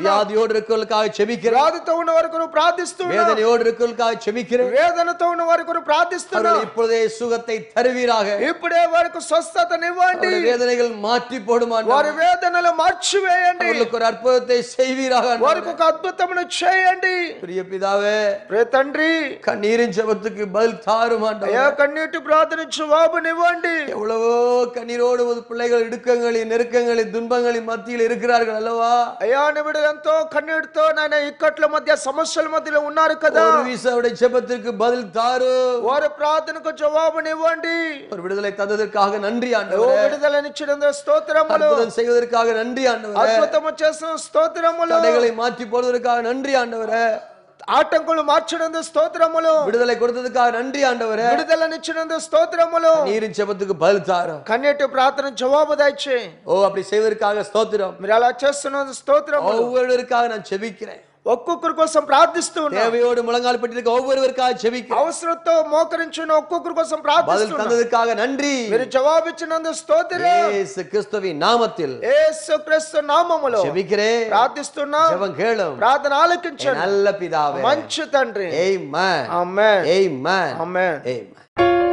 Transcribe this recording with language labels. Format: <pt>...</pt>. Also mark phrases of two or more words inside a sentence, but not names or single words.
<ta>வியாதியோடு இருக்கிறவர்களுக்காக ஜெபிக்கிறேன்.</ta> <te>వ్యాధితో ఉన్న వరకు ప్రార్థిస్తూ ఉన్నా.</te> <ta>வேதனையோடு இருக்கிறவர்களுக்காக ஜெபிக்கிறேன்.</ta> <te>వేదనతో ఉన్న వరకు ప్రార్థిస్తున్నా.</te> <ta>இப்பொழுதே சுகத்தை தருவீராக.</ta> <te>ఇప్పుడే వారికి స్వస్థతనివ్వండి.</te> <ta>வேதனைகள் மாற்றி போடுமா.</ta> <te>వారి వేదనలు మార్చివేయండి.</te> <ta>ஒரு அற்புதத்தை செய்வீராக.</ta> <te>వారికి ఒక అద్భుతమును చేయండి.</te> <ta>பிரிய பிதாவே,</ta> <te>ప్రియ తండ్రి,</te> <ta>கண்ணீரின் ஜெபத்துக்கு பதில் தாரும் ஆண்டவரே.</ta> <te>అయ్యా కన్నీటి ప్రార్థన జవాబునివ్వండి.</te> <ta>எவ்வளவோ கண்ணீரோடு ஒரு பிள்ளைகள் இடுக்கங்களின் நெருக்கங்களின் துன்பங்களின் மத்தியில் இருக்கிறார்கள் அல்லவா.</ta> <te>అయ్యా నీ బిడ్డలు ఎంతో కన్నీటితో నాయన ఇక్కట్ల మధ్య సమస్యల మధ్యలో ఉన్నారు కదా.</te> <ta>ஒரு வீசாவுடைய ஜெபத்திற்கு பதில் தாரும்.</ta> <te>వారి ప్రార్థనకు జవాబునివ్వండి.</te> <ta>ஒரு விடுதலை தந்ததற்காக நன்றி ఓ ஆண்டவரே.</ta> <te>విడుదలనిచ్చినందుకు స్తోత్రములు.</te> <ta>அற்புதம் செய்வதற்காக நன்றி ஆண்டவரே.</ta> <te>అద్భుతము చేసిన స్తోత్రములు.</te> <ta>தடைகளை மாற்றி போடுவதற்காக நன்றி ஆண்டவரே.</ta> <te>ఆటంకులు మార్చినందుకు స్తోత్రములు.</te> <ta>விடுதலை கொடுத்ததுக்காக நன்றி ஆண்டவரே.</ta> <te>విడుదలనిచ్చినందుకు స్తోత్రములు.</te> <ta>நீரின் ஜெபத்துக்கு பதில் தாரும்.</ta> <te>కన్నీటి ప్రార్థన జవాబు దయచే.</te> <ta>ஓ அப்படி செய்வதற்காக ஸ்தோத்திரம்.</ta> <te>మీరు అలా చేస్తున్న స్తోత్రములు.</te> <ta>ஒவ்வொருவருக்காக நான் ஜெபிக்கிறேன்.</ta> <te>ఒక్కొక్కరి కోసం ప్రార్థిస్తూ ఉన్నా.</te> <ta>தேவையோடு முழங்கால் பட்டிருக்க ஒவ்வொருவருக்காக ஜெபிக்கிறேன்.</ta> <te>అవసరంతో మోకరించిన ఒక్కొక్కరి కోసం</te> <ta>பதில்</ta> <te>ప్రార్థిస్తున్నా.</te> <ta>தந்ததுக்காக நன்றி.</ta> <te>మీరు జవాబిచ్చినందుకు స్తోత్రం.</te> <ta>இயேசு கிறிஸ்துவின் நாமத்தில்</ta> <te>యేసుక్రీస్తు నామములో</te> <ta>ஜெபிக்கிறேன்.</ta> <te>ప్రార్థిస్తున్నా.</te> <ta>ஜெபம் கேளும்.</ta> <te>ప్రార్థన ఆలకించండి.</te> <ta>நல்ல பிதாவே.</ta> <te>మంచి తండ్రి.</te> <ta>ஆமென்.</ta> <te>ఆమేన్.</te> <ta>ஆமென்.</ta> <te>ఆమేన్.</te> <ta>ஆமென்.</ta>